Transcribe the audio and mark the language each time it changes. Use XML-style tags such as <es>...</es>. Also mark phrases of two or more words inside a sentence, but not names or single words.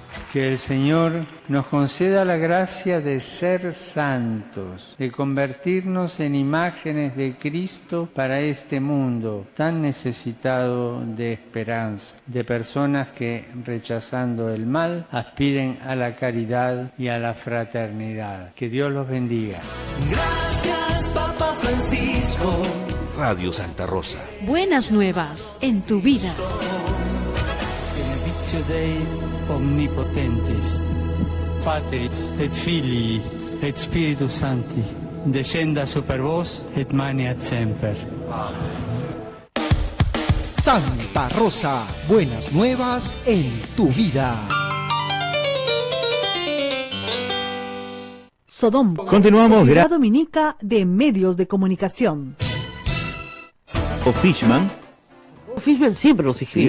<es>Que el Señor nos conceda la gracia de ser santos, de convertirnos en imágenes de Cristo para este mundo tan necesitado de esperanza, de personas que, rechazando el mal, aspiren a la caridad y a la fraternidad. Que Dios los bendiga. Gracias, Papa Francisco. Radio Santa Rosa. Buenas nuevas en tu vida.</es> <la>Benedictio Dei omnipotentis, Patris et Filii et Spiritus Sancti, descenda super vos et maneat semper.</la> <es>Santa Rosa, buenas nuevas en tu vida. Sodom. Continuamos, Sociedad Dominica de Medios de Comunicación. O Fishman. Fishman siempre nos escribe,</es>